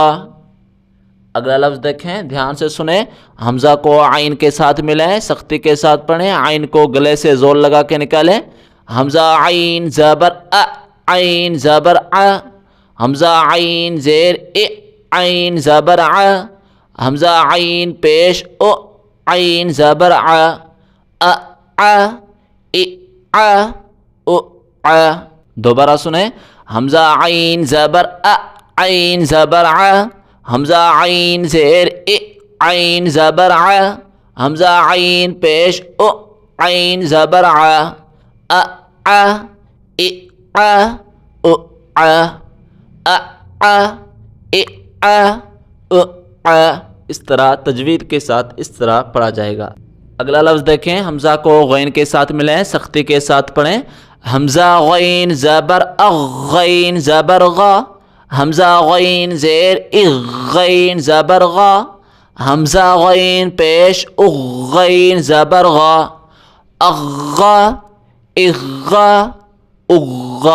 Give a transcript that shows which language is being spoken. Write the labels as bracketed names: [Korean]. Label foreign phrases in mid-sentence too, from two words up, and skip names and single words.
[Urdu] اگلا لفظ دیکھیں، دھیان سے سنیں، حمزہ کو عین کے ساتھ ملائیں، سختی کے ساتھ پڑھیں، عین کو گلے سے زور لگا کے نکالیں۔ حمزہ عین زبر ا، عین زبر ع، حمزہ عین زیر ا، عین زبر ع، حمزہ عین پیش او، عین زبر ع، ا ع، ا ع، او ع۔ دوبارہ سنیں، حمزہ عین زبر ا، عین زبر ع، حمزہ عین زیر ا، عین زبر ع، حمزہ عین پیش او، عین زبر ع، ا ع، ا ع، او ع، ا ع، ا ع، او ع۔ اس طرح تجوید کے ساتھ اس طرح پڑھا جائے گا۔ اگلا لفظ دیکھیں، حمزہ کو غین کے ساتھ ملائیں، سختی کے ساتھ پڑھیں۔ حمزہ غین زبر اغ، غین زبر غا، حمزہ غین زیر اغ، غین زبر غا، حمزہ غین پیش اغ، غین زبر غا، اغا، اغا، اغا۔